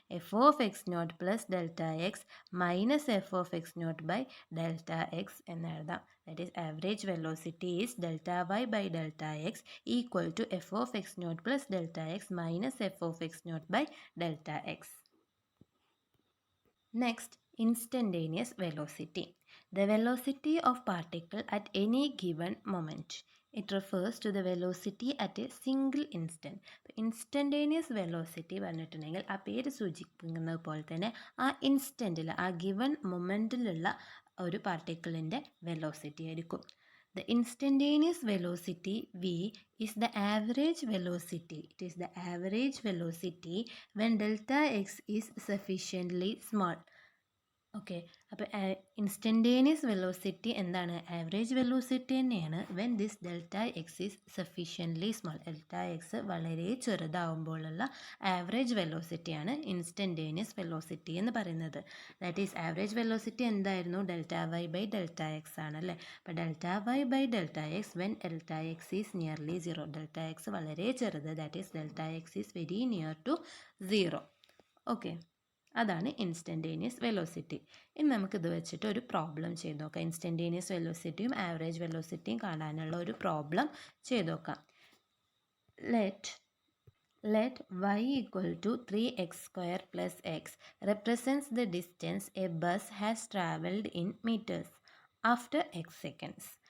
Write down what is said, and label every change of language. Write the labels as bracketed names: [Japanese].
[English] f of x naught plus delta x minus f of x naught by delta x [Malayalam] എന്ന് എഴുതാം. [English] That is average velocity is delta y by delta x equal to f of x naught plus delta x minus f of x naught by delta x. Next, instantaneous velocity. The velocity of particle at any given moment. It refers to the velocity at a single instant. [Malayalam] Instantaneous velocity പറഞ്ഞിട്ടുണ്ടെങ്കിൽ ആ പേര് സൂചിപ്പിക്കുന്നത് പോലെ തന്നെ ആ ഇൻസ്റ്റൻറ്റിൽ, ആ given മൊമെൻറ്റിലുള്ള ഒരു പാർട്ടിക്കിളിൻ്റെ velocity ആയിരിക്കും. [English] The instantaneous velocity v is the average velocity. It is the average velocity when delta x is sufficiently small. [Malayalam] Okay, അപ്പോൾ ഇൻസ്റ്റൻറ്റേനിയസ് വെലോസിറ്റി എന്താണ്? [English] Average velocity തന്നെയാണ്. When this delta x is sufficiently small. [Malayalam] Delta X വളരെ ചെറുതാവുമ്പോഴുള്ള average വെലോസിറ്റിയാണ് instantaneous velocity എന്ന് പറയുന്നത്. [English] That is average velocity എന്തായിരുന്നു? Delta y by delta x ആണല്ലേ. അപ്പോൾ delta y by delta x when delta x is nearly zero. Delta x [Malayalam] വളരെ ചെറുത്, [English] That is delta x is very near to zero. [Malayalam] Okay, അതാണ് instantaneous velocity. ഇനി നമുക്കിത് വെച്ചിട്ട് ഒരു പ്രോബ്ലം ചെയ്ത് നോക്കാം. ഇൻസ്റ്റൻറ്റേനിയസ് വെലോസിറ്റിയും ആവറേജ് വെലോസിറ്റിയും കാണാനുള്ള ഒരു പ്രോബ്ലം ചെയ്ത് നോക്കാം. [English] Let y equal to 3x square plus x represents the distance a bus has travelled in meters after x seconds.